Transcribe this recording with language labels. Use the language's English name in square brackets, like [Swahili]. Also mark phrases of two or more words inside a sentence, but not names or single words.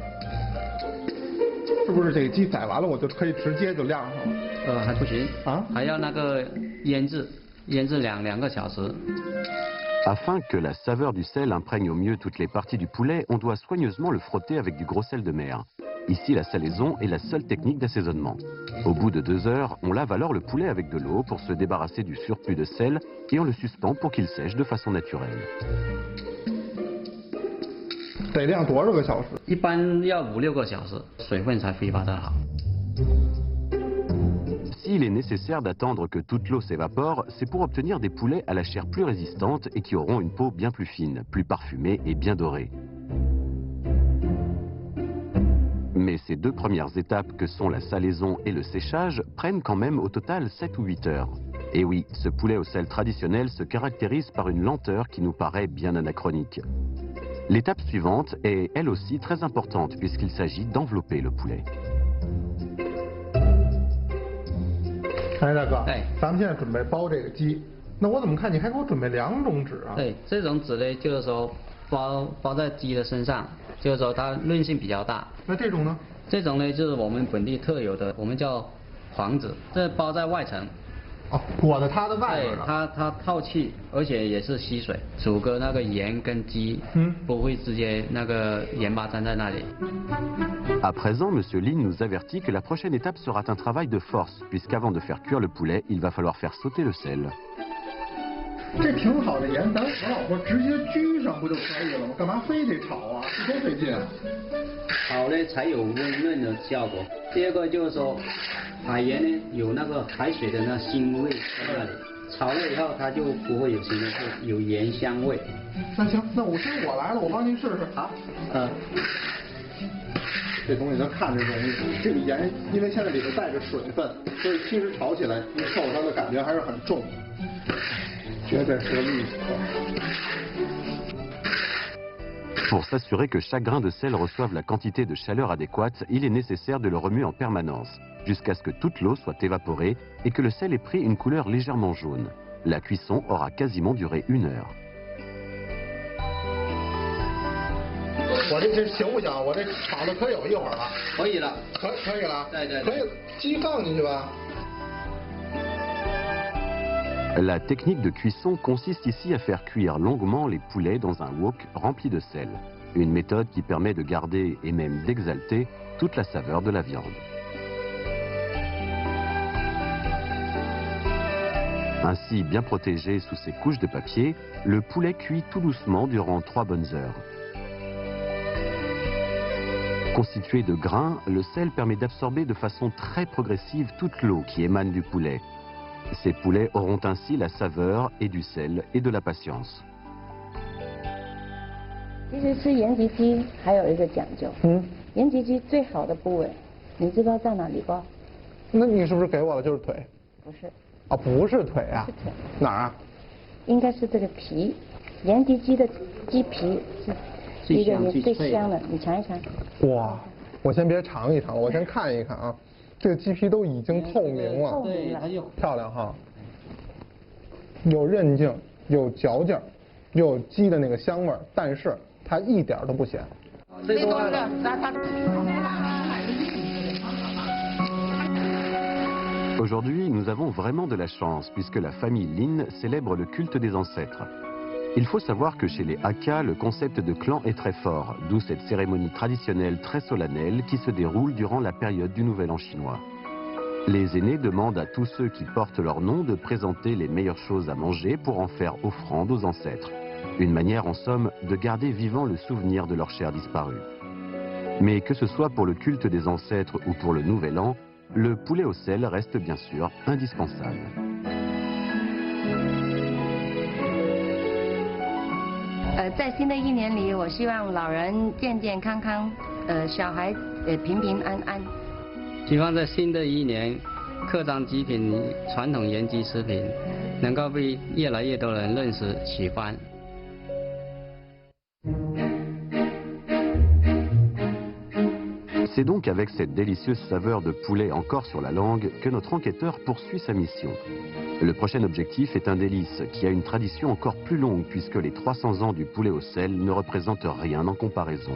[French] Afin que la saveur du sel imprègne au mieux toutes les parties du poulet, on doit soigneusement le frotter avec du gros sel de mer. Ici, la salaison est la seule technique d'assaisonnement. Au bout de 2 heures, on lave alors le poulet avec de l'eau pour se débarrasser du surplus de sel et on le suspend pour qu'il sèche de façon naturelle. [Chinese] 得晾多少个小时？一般要5-6个小时，水分才挥发得好。 [French] S'il est nécessaire d'attendre que toute l'eau s'évapore, c'est pour obtenir des poulets à la chair plus résistante et qui auront une peau bien plus fine, plus parfumée et bien dorée. Mais ces 2 premières étapes que sont la salaison et le séchage prennent quand même au total 7 ou 8 heures. Et oui, ce poulet au sel traditionnel se caractérise par une lenteur qui nous paraît bien anachronique. L'étape suivante est elle aussi très importante puisqu'il s'agit d'envelopper le poulet. [Chinese] 哎，大哥，哎咱们现在准备包这个鸡，那我怎么看你还给我准备2种纸啊？对，这种纸呢，就是说包在鸡的身上，就是说它韧性比较大。那这种呢？这种呢，就是我们本地特有的，我们叫黄纸，这包在外层。哦，裹在它的外对边了。它透气，而且也是吸水，煮个那个盐跟鸡，不会直接那个盐巴粘在那里。 [French] À présent, M. Lin nous avertit que la prochaine étape sera un travail de force, puisqu'avant de faire cuire le poulet, il va falloir faire sauter le sel. [Chinese] 这挺好的盐，咱我老婆直接居上不就可以了吗？干嘛非得炒啊？这多费劲啊！炒呢才有温润的效果。第二个就是说，海盐呢有那个海水的那腥味在那里，炒了以后它就不会有腥味，会有盐香味。那行，那我来了，我帮您试试。好，这东西咱看着容易，这个盐因为现在里头带着水分，所以其实炒起来你受它的感觉还是很重，绝对是个利口。 [French] Pour s'assurer que chaque grain de sel reçoive la quantité de chaleur adéquate, il est nécessaire de le remuer en permanence, jusqu'à ce que toute l'eau soit évaporée et que le sel ait pris une couleur légèrement jaune. La cuisson aura quasiment duré 1 heure. [Chinese] 我这行不行？我这炒的可有一会儿了。可以了。可以了。对对。可以，鸡放进去吧。 [French] La technique de cuisson consiste ici à faire cuire longuement les poulets dans un wok rempli de sel. Une méthode qui permet de garder et même d'exalter toute la saveur de la viande. Ainsi, bien protégé sous ces couches de papier, le poulet cuit tout doucement durant 3 bonnes heures. Constitué de grains, le sel permet d'absorber de façon très progressive toute l'eau qui émane du poulet. Ces poulets auront ainsi la saveur et du sel et de la patience. [Chinese] 其实吃盐焗鸡还有一个讲究，盐焗鸡最好的部位，你知道在哪里不？那你是不是给我的就是腿？不是。啊，不是腿啊。是腿。哪儿啊？应该是这个皮，盐焗鸡的鸡皮是一个最香的，你尝一尝。哇，我先别尝一尝，我先看一看啊。这个鸡皮都已经透明了，对，它就漂亮哈，有韧劲，有嚼劲，又有鸡的那个香味儿，但是它一点都不咸。 [French] Aujourd'hui, nous avons vraiment de la chance puisque la famille Lin célèbre le culte des ancêtres. Il faut savoir que chez les Hakka, le concept de clan est très fort, d'où cette cérémonie traditionnelle très solennelle qui se déroule durant la période du Nouvel An chinois. Les aînés demandent à tous ceux qui portent leur nom de présenter les meilleures choses à manger pour en faire offrande aux ancêtres. Une manière en somme de garder vivant le souvenir de leur chair disparue. Mais que ce soit pour le culte des ancêtres ou pour le Nouvel An, le poulet au sel reste bien sûr indispensable. [Chinese] 在新的一年里，我希望老人健健康康，小孩平平安安。希望在新的一年，客庄鸡品传统盐焗食品能够被越来越多人认识喜欢。 [French] C'est donc avec cette délicieuse saveur de poulet encore sur la langue que notre enquêteur poursuit sa mission. Le prochain objectif est un délice qui a une tradition encore plus longue puisque les 300 ans du poulet au sel ne représentent rien en comparaison.